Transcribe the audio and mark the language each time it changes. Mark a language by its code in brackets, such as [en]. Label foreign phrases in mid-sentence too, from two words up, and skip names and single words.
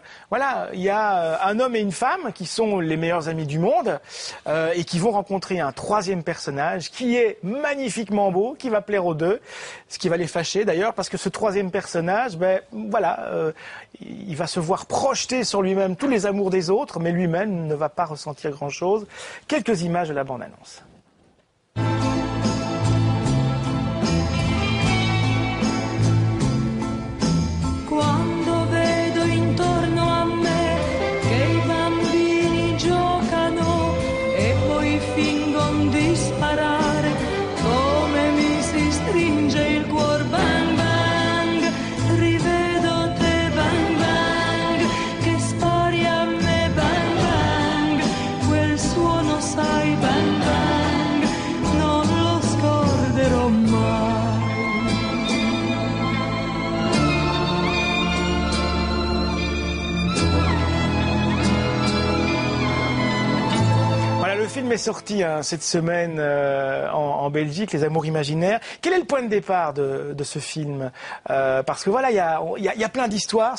[fr] Voilà, il y a un homme et une femme qui sont les meilleurs amis du monde et qui vont rencontrer un troisième personnage qui est magnifiquement beau, qui va plaire aux deux, ce qui va les fâcher d'ailleurs, parce que ce troisième personnage, il va se voir projeter sur lui-même tous les amours des autres, mais lui-même ne va pas ressentir grand-chose. Quelques images de la bande-annonce. [it] Quando vedo intorno a me che i bambini giocano e poi fingon di sparare, come mi si stringe il cuor, bang bang, rivedo te, bang bang, che spari a me, bang bang, quel suono sai, bang bang, non lo scorderò mai. [fr] Le film est sorti cette semaine en Belgique, Les Amours imaginaires. Quel est le point de départ de ce film? Parce que voilà, il y a plein d'histoires.